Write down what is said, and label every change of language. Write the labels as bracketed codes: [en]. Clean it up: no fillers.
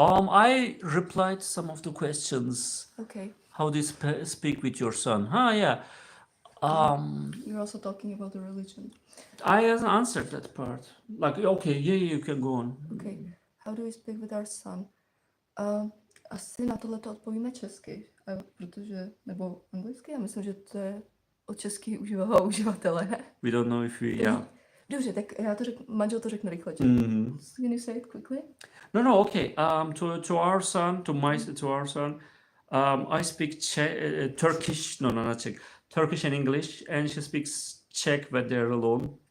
[en] I replied some of the questions. Okay. How do you speak with your son? Yeah. You're also talking about the religion. I answered that part. Like, okay, yeah, you can go on. Okay. How do we speak with our son? [cs] Asi na tohleto odpovíme česky, protože, nebo anglicky, já myslím, že to je o český uživatele, ne? [en] We don't know if we, yeah. [cs] Dobře, tak já to manžel to řekne rychle. Mm-hmm. [en] Can you say it quickly? No, okay. To our son, to our son, I speak Turkish. No, not Czech. Turkish and English, and she speaks Czech when they're alone.